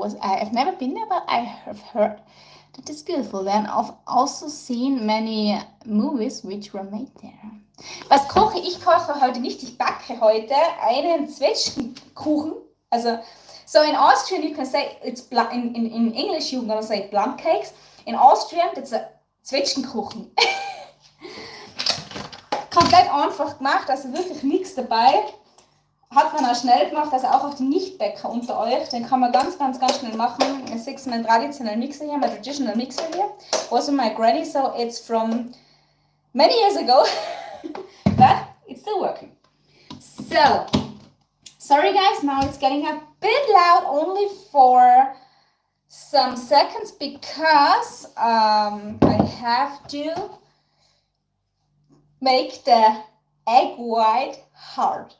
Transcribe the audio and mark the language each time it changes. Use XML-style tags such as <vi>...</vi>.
<en>I've never been there, but I have heard that it's beautiful. Then I've also seen many movies which were made there.</en> <de>Was koche ich? Koche heute nicht. Ich backe heute einen Zwetschgenkuchen.</de> <en>Also, so in Austrian you can say it's in English you're gonna say plum cakes. In Austrian it's a Zwetschgenkuchen.</en> <de>Komplett einfach gemacht, also wirklich nichts dabei. Hat man auch schnell gemacht, also auch auf die Nichtbäcker unter euch. Den kann man ganz schnell machen. Ich sehe mein</de> <en>traditional mixer here, my traditional mixer here. Also my granny, so it's from many years ago. But it's still working. So, sorry guys, now it's getting a bit loud only for some seconds because I have to make the egg white hard.</en>